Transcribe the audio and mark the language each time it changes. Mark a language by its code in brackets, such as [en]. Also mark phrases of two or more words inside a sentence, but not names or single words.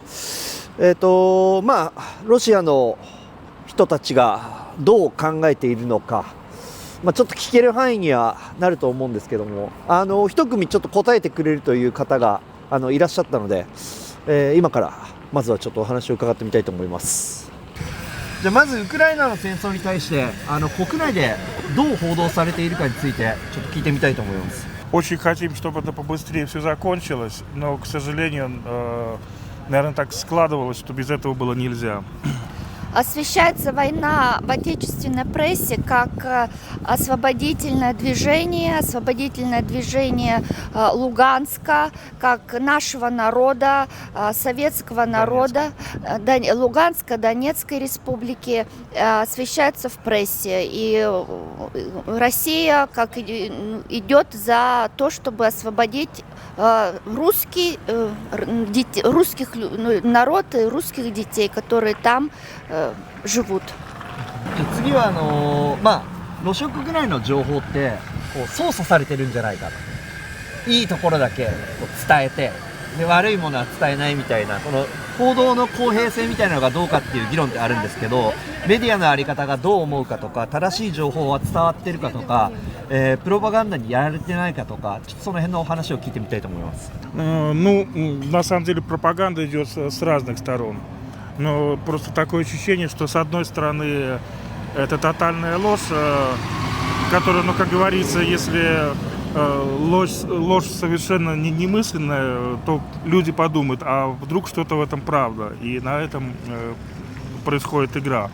[ja] ロシアの人たちがどう考えているのか、ちょっと聞ける範囲にはなると思うんですけども、一組ちょっと答えてくれるという方がいらっしゃったので、今からまずはちょっとお話を伺ってみたいと思います。じゃあまずウクライナの戦争に対して国内でどう報道されているかについてちょっと聞いてみたいと思います。 [ru] Очень хотим, чтобы это побыстрее все закончилось, но, к сожалению, наверное, так складывалось, что без этого было нельзя. Освещается война в отечественной прессе как освободительное движение Луганска, как нашего народа, советского народа, Луганской, Донецкой республики, освещается в прессе. И Россия как идет за то, чтобы освободить русский народ и русских детей, которые там живут. [ja] 次はロシア国内の情報って操作されてるんじゃないかと、いいところだけ伝えて、で悪いものは伝えないみたいな、この報道の公平性みたいなのがどうかっていう議論ってあるんですけど、メディアの在り方がどう思うかとか、正しい情報は伝わってるかとか、プロパガンダにやられてないかとか、ちょっとその辺のお話を聞いてみたいと思います。 [ru] На самом деле пропаганда идет с разных сторон. Но просто такое ощущение, что с одной стороны это тотальная ложь, которая, как говорится, если ложь совершенно немысленная, то люди подумают, а вдруг что-то в этом правда, и на этом происходит игра.